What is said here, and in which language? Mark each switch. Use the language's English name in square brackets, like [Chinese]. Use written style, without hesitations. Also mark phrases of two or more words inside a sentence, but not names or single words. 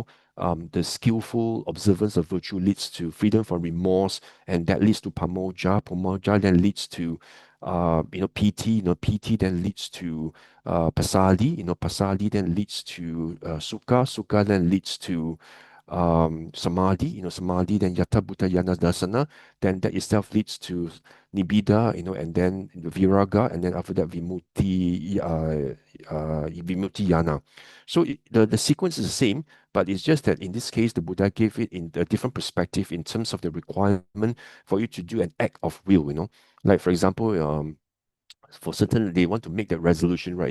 [English] the skillful observance of virtue leads to freedom from remorse, and that leads to pamoja then leads to [Pali] piti, piti [English] then leads to [Pali] pasali, pasali [English] then leads to sukha then leads to [Pali] samadhi, samadhi, [English] then [Pali] yatha bhuta yana dasana, [English] then that itself leads to nibbida, and then the viraga, and then after that [Pali] vimutti yana. [English] So the sequence is the same, but it's just that in this case, the Buddha gave it in a different perspective in terms of the requirement for you to do an act of will, like for example, for certain they want to make that resolution, right?